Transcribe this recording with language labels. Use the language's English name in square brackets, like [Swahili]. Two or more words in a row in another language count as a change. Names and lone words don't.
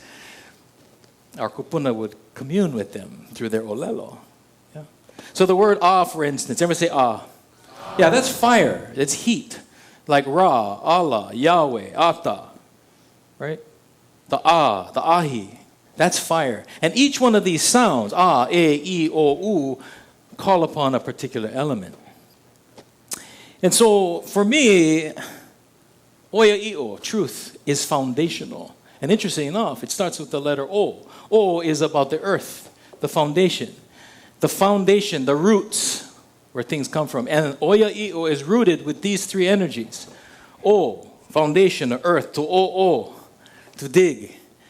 [English] Our kupuna would commune with them through their olelo. Yeah? So the word ah, for instance, everyone say ah. Yeah, that's fire. It's heat. Like Ra, Allah, Yahweh, Ata. Right? The ah, the ahi. That's fire. And each one of these sounds, ah, e, o, u, call upon a particular element. And so, for me, [Hawaiian] oya i'o, [English] truth, is foundational. And interesting enough, it starts with the letter O. O is about the earth, the foundation. The foundation, the roots, where things come from. And [Hawaiian] oya i'o [English] is rooted with these three energies. O, foundation, the earth, to o, to dig.